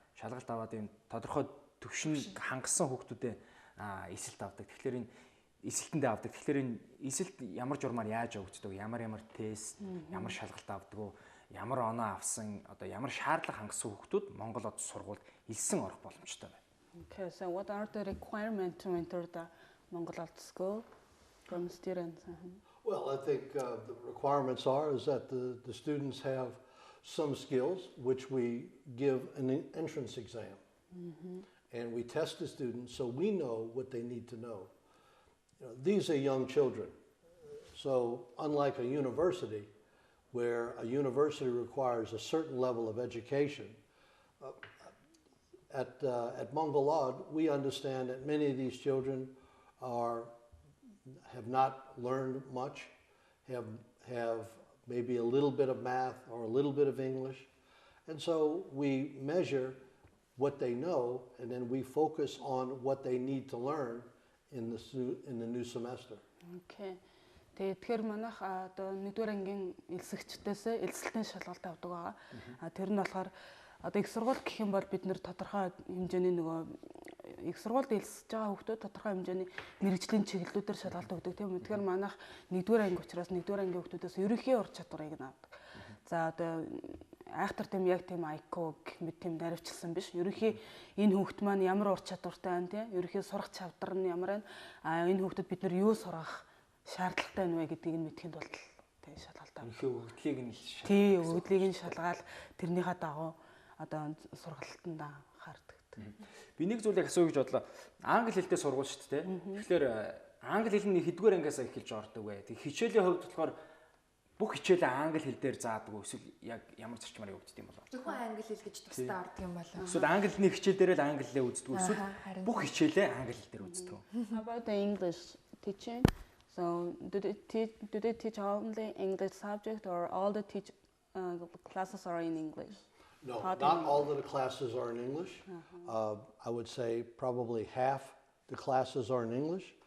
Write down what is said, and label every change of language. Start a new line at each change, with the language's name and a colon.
Mongolian: Шалгалт аваад юм тодорхой төвшин хангасан хүүхдүүдэд эсэлт авдаг. Тэгэхээр энэ эсэлтэндээ авдаг. Тэгэхээр энэ эсэлт ямар журмаар яаж өгдөг, ямар тест, ямар шалгалт авдаг уу, ямар оноо авсан, одоо ямар шаардлага хангасан хүүхдүүд Монгол од сургуульд элсэн орох боломжтой байна.
English: Okay, so what are the requirements to enter the Mongol Art School from students? Well, I think the requirements is that the students have some skills, which we give an entrance exam. And we test the students so we know what they need to know. You know, these are young children. So unlike a university, where a university requires a certain level of education, at Mongol Odd, we understand that many of these children have not learned much, have maybe a little bit of math or a little bit of English. And so we measure what they know, and then we focus on what they need to learn in the new semester. Okay.
Mongolian: Тэгэхээр манайх одоо 1-р ангийн элсэгчдээс элсэлтийн шалгалт авдаг байгаа. Тэр нь болохоор одоо их сургууль гэх юм бол бид нэр тодорхой хэмжээний нөгөө их сургуульд элсэж байгаа хүүхдүүд тодорхой хэмжээний мэрэгжлийн чиглэлүүдээр шалгалт өгдөг тийм үү. Тэгэхээр манайх 1-р анги учраас 1-р ангийн хүүхдүүдээс ерөнхий ур чадварыг нь авдаг. За одоо айхтар тийм яг тийм IQ гэх мэт тийм наривчлсан биш. Ерөнхий энэ хүүхд маань ямар ур чадвартай байна тийм. Ерөнхий сурах чадвар нь ямар байна. Энэ хүүхдэд бид нар юу сурах шаардлагатай нь вэ гэдгийг нь мэдхийн тулд тийм шалгалт авах. Өгдлийг нь өгдлийг нь шалгаал тэрнийхээ дагуу одоо сургалтанд хаардаг. Би нэг зүйлийг асууя гэж бодлоо. Англи хэлтэй сургууль шүү дээ. Тэгэхээр англи хэл нь хэдгээр ангиасаа эхэлж ордог вэ? Тэг хичээлийн хувьд болохоор бүх хичээлээ англи хэл дээр заадаг уу? Эсвэл яг ямар зарчмаар явагддаг юм бол? Зөвхөн англи хэл гэж төгсдөө ордог юм болоо. Эсвэл англи хэлний хичээл дээр л англи хэлээ үздэг үү? Эсвэл бүх хичээлээ англи хэл дээр үздэг үү?
English: About the English teaching. So do they teach only English subject or all the classes are in English? No, not all of the classes are in English. I would say probably half the classes are in English.